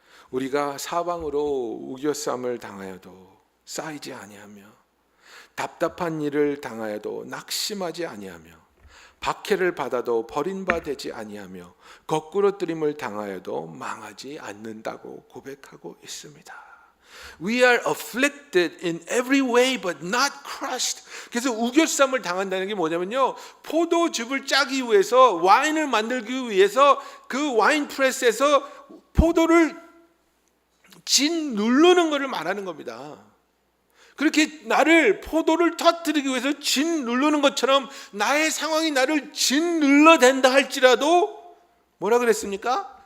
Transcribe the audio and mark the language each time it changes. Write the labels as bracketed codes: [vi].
[ko] 우리가 사방으로 우겨쌈을 당하여도 쌓이지 아니하며 답답한 일을 당하여도 낙심하지 아니하며 박해를 받아도 버림받지 아니하며 거꾸러뜨림을 당하여도 망하지 않는다고 고백하고 있습니다. [en] We are afflicted in every way but not crushed. [ko] 그래서 우겨쌈을 당한다는 게 뭐냐면요, 포도즙을 짜기 위해서, 와인을 만들기 위해서 그 와인 프레스에서 포도를 진 누르는 것을 말하는 겁니다. 그렇게 나를 포도를 터뜨리기 위해서 진 누르는 것처럼 나의 상황이 나를 진 눌러댄다 할지라도 뭐라 그랬습니까?